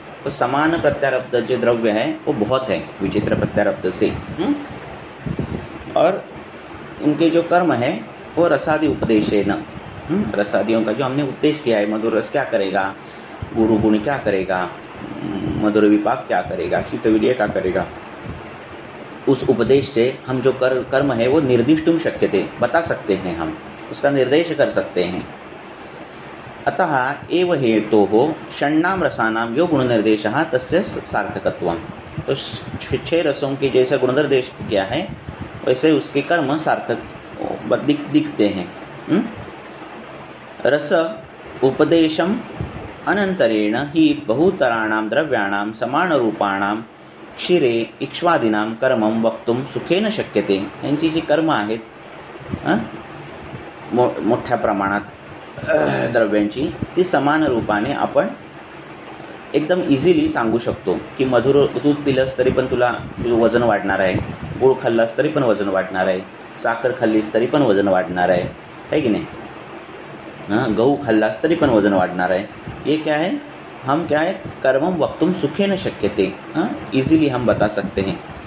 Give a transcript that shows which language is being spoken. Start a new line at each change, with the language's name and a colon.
Hindi: तो समान प्रत्यारब्ध जो द्रव्य है वो बहुत है विचित्र प्रत्यारब्ध से, और उनके जो कर्म है वो रसादि उपदेशेन, रसादियों का जो हमने उपदेश किया है, मधुर रस क्या करेगा, गुरु गुण क्या करेगा, मधुर विपाक क्या करेगा, शीतवीर्य क्या करेगा, उस उपदेश से हम जो कर्म है वो
Sanskrit: निर्दिष्टुम शक्यते,
Hindi: बता सकते हैं, हम उसका निर्देश कर सकते हैं।
Sanskrit: अतः एव हेतोः षण्णाम रसानाम यो गुण निर्देशः तस्य सार्थकत्वम्।
Hindi: तो 6 रसों के जैसा गुण निर्देश किया है वैसे उसके कर्म सार्थक दिखते हैं।
Sanskrit: रस उपदेशम अनंतरेण ही बहुतराणां द्रव्याणां समानरूपाणां क्षीरे इक्ष्वादीनां कर्मं वक्तुं सुखेन शक्यते।
Marathi: यांची जी कर्म आहेत मोठ्या प्रमाणात द्रव्यांची ती समान रूपाने आपण एकदम इझिली सांगू शकतो की मधुर दूध पिलंस तरी पण तुला वजन वाढणार आहे, गुळ खाल्लास तरी पण वजन वाढणार आहे, साखर खाल्लीस तरी पण वजन वाढणार आहे की नाही, गहू खाल्लास तरी पण वजन वाढणार आहे।
Hindi: ये क्या है, हम क्या है,
Sanskrit: कर्मम वक्तुम सुखेन शक्यते,
Hindi: इजीली हम बता सकते हैं।